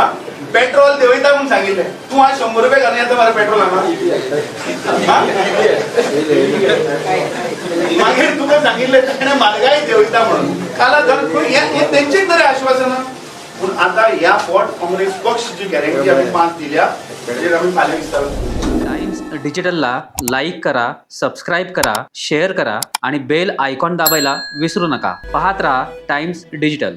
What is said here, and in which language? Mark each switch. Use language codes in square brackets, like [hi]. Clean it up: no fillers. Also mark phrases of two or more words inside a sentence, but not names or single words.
[kok] पेट्रोल देवयता म्हणून सांगिल्ले तू आज 100 रुपये घालून येता मरे पेट्रोल हांगा मागीर तुका सांगिल्ले ताणें म्हारगाय देवयता म्हणून काला हे तेंचेच तरी आश्वासन पूण आता ह्या फावट काँग्रेस पक्ष जी गॅरंटी आम्ही 5 दिल्या ताचेर आम्ही फाल्यां विस्तार [mr] टाइम्स डिजिटलला लाईक करा, सबस्क्राईब करा, शेअर करा आणि बेल आयकॉन दाबायला विसरू नका. पाहत रहा टाइम्स डिजिटल.